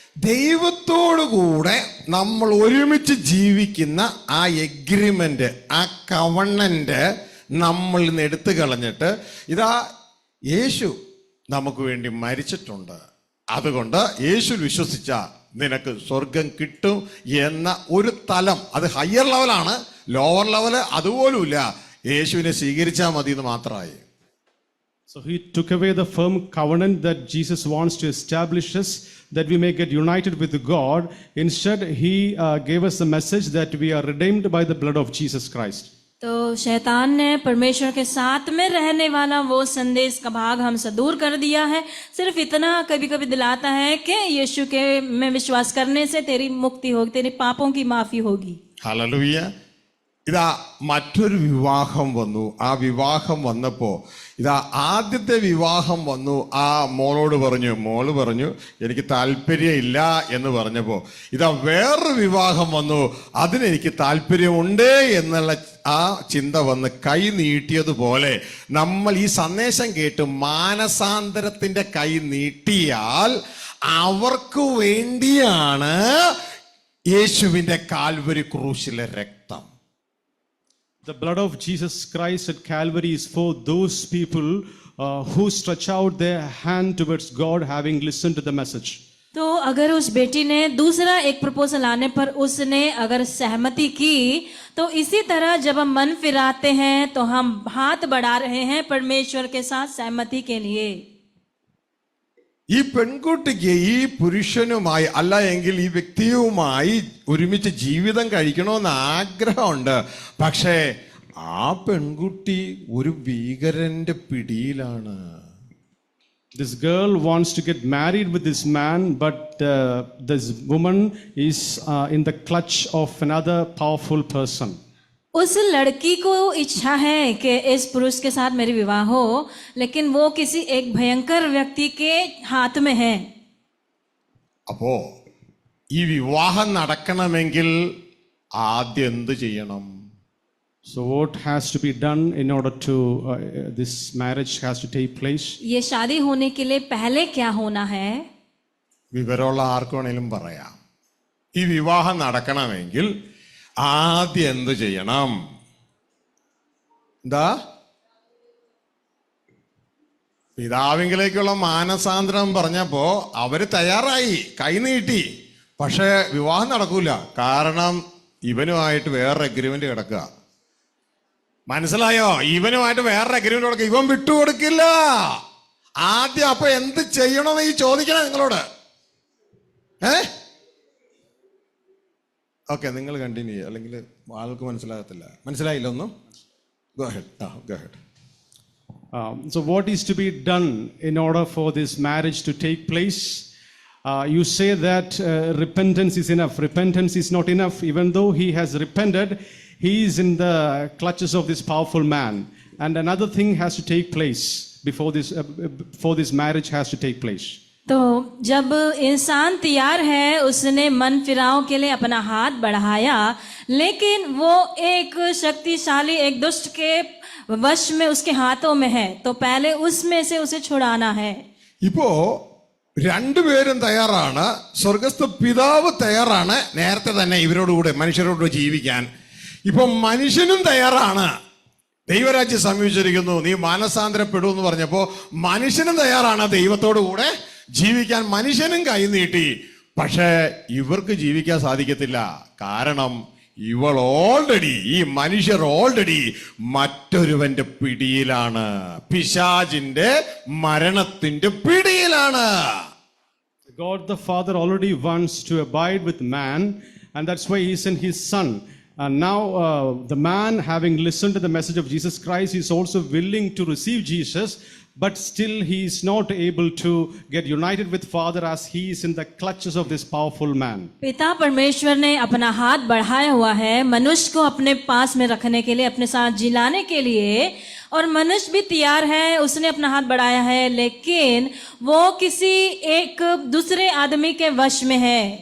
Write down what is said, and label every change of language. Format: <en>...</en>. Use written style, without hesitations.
<ml>ദൈവത്തോടു കൂടെ നമ്മൾ ഒരുമിച്ച് ജീവിക്കുന്ന ആ എഗ്രിമെന്റ്, ആ കവണന്റ് നമ്മളിൽ നിന്ന് എടുത്തു കളഞ്ഞിട്ട് ഇതാ യേശു നമുക്ക് വേണ്ടി മരിച്ചിട്ടുണ്ട്, അതുകൊണ്ട് യേശു വിശ്വസിച്ച നിനക്ക് സ്വർഗം കിട്ടും എന്ന ഒരു തലം. അത് ഹയർ ലെവലാണ്, ലോവർ ലെവല് അതുപോലുമില്ല. യേശുവിനെ സ്വീകരിച്ചാൽ മതി എന്ന് മാത്രമായി.</ml> <en>So He took away the firm covenant that Jesus wants to establish us, that we may get united with God. Instead, He gave us the message that we are redeemed by the blood of Jesus Christ.</en> <hi>तो शैतान ने परमेश्वर के साथ में रहने वाला वो संदेश का भाग हमसे दूर कर दिया है. सिर्फ इतना कभी कभी दिलाता है कि यीशु के में विश्वास करने से तेरी मुक्ति होगी, तेरे पापों की माफी होगी.</hi> <ml>ഹല്ലേലൂയ. ഇതാ മറ്റൊരു വിവാഹം വന്നു. ആ വിവാഹം വന്നപ്പോ ഇതാ ആദ്യത്തെ വിവാഹം വന്നു. ആ മോള് പറഞ്ഞു എനിക്ക് താല്പര്യമില്ല എന്ന് പറഞ്ഞപ്പോ ഇതാ വേറൊരു വിവാഹം വന്നു, അതിനെനിക്ക് താല്പര്യമുണ്ട് എന്നുള്ള ആ ചിന്ത വന്ന് കൈ നീട്ടിയതുപോലെ നമ്മൾ ഈ സന്ദേശം കേട്ട് മാനസാന്തരത്തിന്റെ കൈ നീട്ടിയാൽ അവർക്ക് വേണ്ടിയാണ് യേശുവിന്റെ കാൽവരി ക്രൂശിലെ രക്തം.</ml> <en>The blood of Jesus Christ at Calvary is for those people who stretch out their hand towards God, having listened to the message.</en> <hi>तो अगर उस बेटी ने दूसरा एक प्रपोजल आने पर उसने अगर सहमति की, तो इसी तरह जब हम मन फिराते हैं तो हम हाथ बढ़ा रहे हैं परमेश्वर के साथ सहमति के लिए.</hi> <ml>ഈ പെൺകുട്ടിക്ക് ഈ പുരുഷനുമായി അല്ല എങ്കിൽ ഈ വ്യക്തിയുമായി ഒരുമിച്ച് ജീവിതം കഴിക്കണമെന്ന് ആഗ്രഹമുണ്ട്. പക്ഷേ ആ പെൺകുട്ടി ഒരു ഭീകരന്റെ പിടിയിലാണ്.</ml> <en>This girl wants to get married with this man, but this woman is in the clutch of another powerful person.</en> <hi>उस लड़की को इच्छा है कि इस पुरुष के साथ मेरी विवाह हो, लेकिन वो किसी एक भयंकर व्यक्ति के हाथ में है.</hi> <ml>അപ്പോ ഈ വിവാഹം നടക്കണമെങ്കിൽ ആദ്യം എന്ത് ചെയ്യണം?</ml> <en>So what has to be done in order to this marriage has to take place?</en> <hi>ये शादी होने के लिए पहले क्या होना है?</hi> <ml>വിവരമുള്ള ആർക്ക് വേണേലും പറയാം. ഈ വിവാഹം നടക്കണമെങ്കിൽ ആദ്യം എന്ത് ചെയ്യണം? എന്താ? പിതാവിങ്കിലേക്കുള്ള മാനസാന്തരം പറഞ്ഞപ്പോ അവര് തയ്യാറായി, കൈനീട്ടി. പക്ഷെ വിവാഹം നടക്കൂല. കാരണം ഇവനുമായിട്ട് വേറൊരു അഗ്രിമെന്റ് കിടക്കുക. മനസ്സിലായോ? ഇവനുമായിട്ട് വേറൊരു അഗ്രിമെന്റ് കിടക്കുക. ഇവൻ വിട്ടുകൊടുക്കില്ല. ആദ്യം അപ്പൊ എന്ത് ചെയ്യണമെന്ന് ഈ ചോദിക്കണേ നിങ്ങളോട്. ഓക്കെ, നിങ്ങൾ കണ്ടിന്യൂ ചെയ്യുക, അല്ലെങ്കിൽ ആൾക്ക് മനസ്സിലാകത്തില്ല. മനസ്സിലായില്ല ഒന്നും?</ml> <en>Go ahead. Go ahead. So what is to be done in order for this marriage to take place? You say that repentance is enough. Repentance is not enough. Even though he has repented, he is in the clutches of this powerful man. And another thing has to take place before this marriage has to take place.</en> <hi>तो जब इंसान तैयार है, उसने मन फिराव के लिए अपना हाथ बढ़ाया, लेकिन वो एक शक्तिशाली एक दुष्ट के वश में उसके हाथों में है, तो पहले उसमें से उसे छुड़ाना है.</hi> <ml>ഇപ്പോ രണ്ടുപേരും തയ്യാറാണ്. സ്വർഗസ്ഥ പിതാവ് തയ്യാറാണ് നേരത്തെ തന്നെ ഇവരോടുകൂടെ മനുഷ്യരോട് ജീവിക്കാൻ. ഇപ്പൊ മനുഷ്യനും തയ്യാറാണ്. ദൈവരാജ്യം സമീപിച്ചിരിക്കുന്നു, നീ മാനസാന്തരപ്പെടൂ എന്ന് പറഞ്ഞപ്പോ മനുഷ്യനും തയ്യാറാണ് ദൈവത്തോടു കൂടെ ജീവിക്കാൻ. മനുഷ്യനും കൈ നീട്ടി. പക്ഷേ ഇവർക്ക് ജീവിക്കാൻ സാധിക്കത്തില്ല. കാരണം ഈ മനുഷ്യർ ഓൾറെഡി മറ്റൊരുവന്റെ പിടിയിലാണ്, പിശാചിന്റെ മരണത്തിന്റെ പിടിയിലാണ്.</ml> <en>God the Father already wants to abide with man, and that's why he sent his son. And now the man, having listened to the message of Jesus Christ, is also willing to receive Jesus, but still he is not able to get united with Father as he is in the clutches of this powerful man.</en> <hi>पिता परमेश्वर ने अपना हाथ बढ़ाया हुआ है मनुष्य को अपने पास में रखने के लिए, अपने साथ जिलाने के लिए, और मनुष्य भी तैयार है, उसने अपना हाथ बढ़ाया है, लेकिन वो किसी एक दूसरे आदमी के वश में है.</hi>